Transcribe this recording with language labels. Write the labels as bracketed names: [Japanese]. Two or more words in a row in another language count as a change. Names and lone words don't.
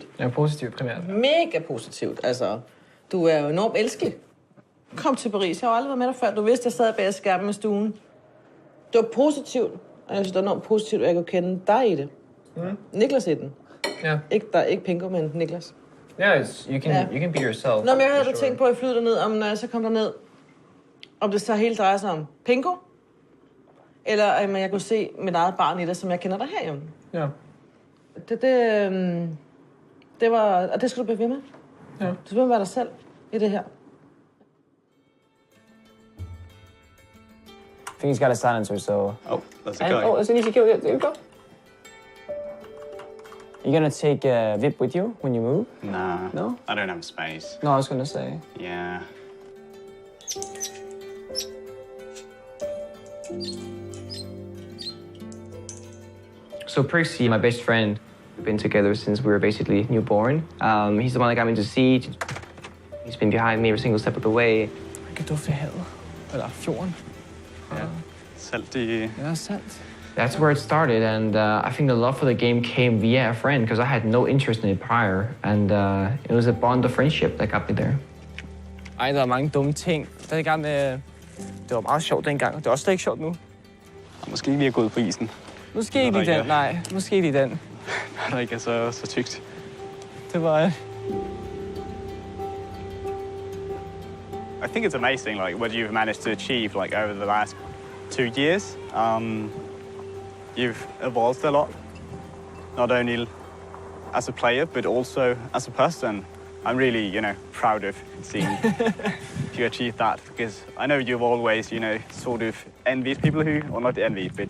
[Danish] Ja, positivt primært. Mega positivt. Altså, du er jo enormt elskelig. Kom til Paris. Jeg har aldrig været med dig før. Du vidste, jeg sad bag skærmen i stuen. Det var positivt. Og jeg synes, det er enormt positivt, at jeg kunne kende dig i det. Niklas i den. Ja. Ikke Pingo, men Niklas. [English] Yeah, you can be yourself. [Danish] Nå, men jeg havde tænkt på, at jeg flyder derned, om når jeg så kom derned, om det så helt drejer sig om Pingo, eller at jeg kunne se mit eget barn i det, som jeg kender dig herhjemme. Ja. Det var... Og det skal du blive ved med. Ja. Du skal være dig selv i det her. [English] I think he's got a silencer, so... Oh, that's a guy. Oh, that's an easy kill. There you go. You gonna take Vip with you when you move? Nah. No? I don't have space. No, I was gonna say. Yeah. So Prixie, my best friend, we've been together since we were basically newborn. He's the one that got me into Siege. He's been behind me every single step of the way. [Danish] Jeg kan dufte havet. Eller fjorden. Ja. Salt i... Ja, salt. [English] That's where it started, and I think the love for the game came via a friend, because I had no interest in it prior, and it was a bond of friendship that got me there. [Danish] Ej, der er mange dumme ting. Dengang med... Det var meget sjovt dengang, og det er også slet ikke sjovt nu. Måske ikke lige at gå ud på isen. Måske ikke lige den, nej. Måske ikke lige den. Når der ikke er så tykt. Det var... [English] I think it's amazing, like, what you've managed to achieve, like, over the last 2 years. You've evolved a lot, not only as a player, but also as a person. I'm really, proud of seeing you achieve that, because I know you've always, sort of envied people who, or not envied, but,